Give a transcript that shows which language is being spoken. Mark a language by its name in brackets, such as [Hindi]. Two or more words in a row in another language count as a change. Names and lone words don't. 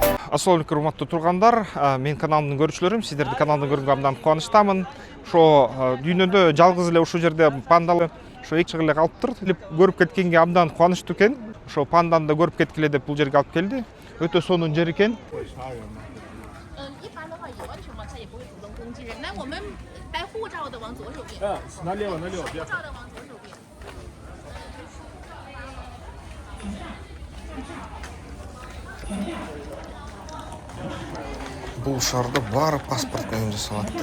[Kyrgyz] Ассалаумалейкум, урматтуу тургандар. Мен каналымдын көрүүчүлөрүм, сиздерди каналдан көргөнгө кубанычтамын. Ошо дүйнөдө жалгыз эле ушул жерде пандалы ошо эки чыгып эле калыптыр. Көрүп кеткенге абдан кубанычтуу экен. Ошо панданы да көрүп кеткиле деп бул жерге алып келди. Өтө сонун жер экен. [Chinese] 一般的话，有安全网它也不会主动攻击人。那我们带护照的往左手边，哪里？护照的往左手边。 [Kyrgyz] Бул шаарда баары паспорт менен жасалат да.